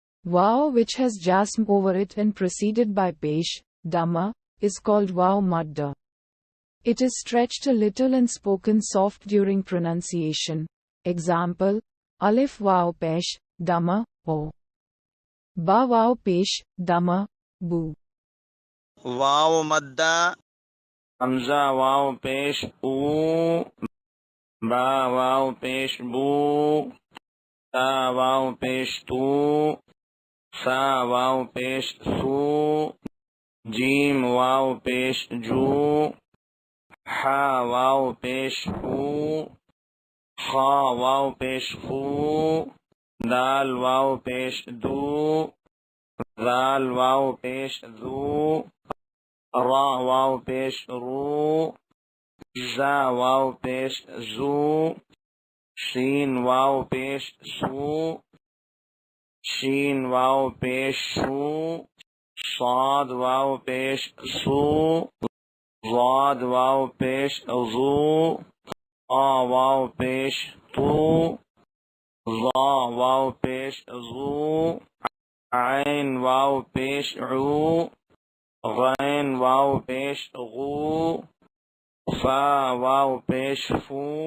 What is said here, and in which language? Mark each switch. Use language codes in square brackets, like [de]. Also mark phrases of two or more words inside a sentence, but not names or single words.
[en] Wow which has jasm over it and preceded by pesh, dhamma, is called [ur] واو مدہ. [en] It is stretched a little and spoken soft during pronunciation. Example, [ur] الف واو پیش, [en] dhamma, o. [ur] با واو پیش, [en] dhamma, bu. [ur] واو مدہ حمزہ واو پیش او، با واو پیش بو، تا واو پیش تو، سا واو پیش سو، جیم واو پیش جو، حا واو پیش ہو، خا واو پیش خو، دال واو پیش دو، ذال واو پیش ذو، را واو پیش رو، زا واو پیش زو، شین واو پیش سو، شین واو پیش شو، صاد واو پیش سو، ضاد واو پیش ضو، آ واو پیش تو، ظا واو پیش ظو، عین واو پیش عو، غین واو پیش غو، فا واو پیش فو،